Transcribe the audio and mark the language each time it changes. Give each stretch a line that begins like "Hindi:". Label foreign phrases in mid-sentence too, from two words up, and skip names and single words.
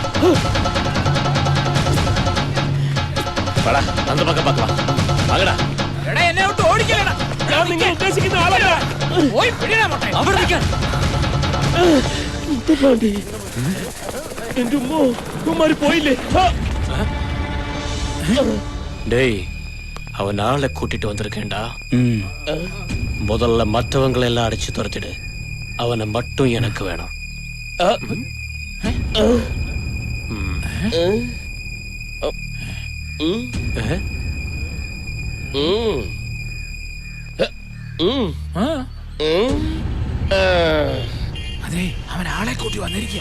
Malayalam: എന്നെ വിട്ട് ഓടിക്കലടാ. ഞാൻ നിങ്ങൾ ഉദ്ദേശിക്കുന്ന ആളല്ല. പോയി പിടിയടാ മോട്ടെ. അവിടെ നിൽക്കാൻ. എന്റെ ഉമ്മമാര് പോയില്ലേ?
Tamil: டேய், அவன் ஆளை கூட்டிட்டு வந்திருக்கேன்டா. முதல்ல மற்றவங்களை எல்லாம் அடிச்சு துரத்திடு. அவனை மட்டும் எனக்கு வேணும்.
Malayalam: അതെ, അവൻ ആളെ കൂട്ടി വന്നിരിക്കുക.